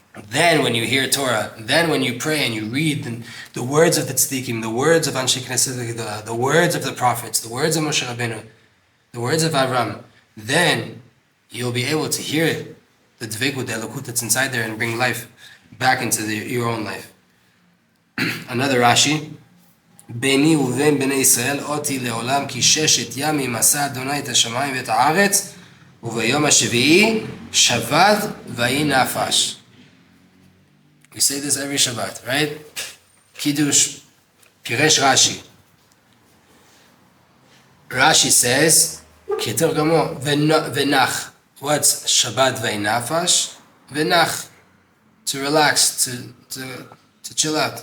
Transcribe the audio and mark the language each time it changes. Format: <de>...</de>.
<en>Then when you hear Torah, then when you pray and you read the words of the Tzadikim, the words of Alshech, the words of the prophets, the words of Moshe Rabbeinu, the words of Avram, then you'll be able to hear the dveikut, the elokut that's inside there, and bring life back into your own life. Another Rashi,</en> <he>ביני ובין בני ישראל אותי לעולם כי ששת ימים עשה אדוני את השמיים ואת הארץ וביום השביעי שבת ויהי נפש.</he> <en>We say this every Shabbat, right? Kiddush, Piresh Rashi. Rashi says, Keter Gamo, Venach. What's Shabbat</en> <he>ויהי נפש?</he> <en>Venach, to relax, to chill out.</en>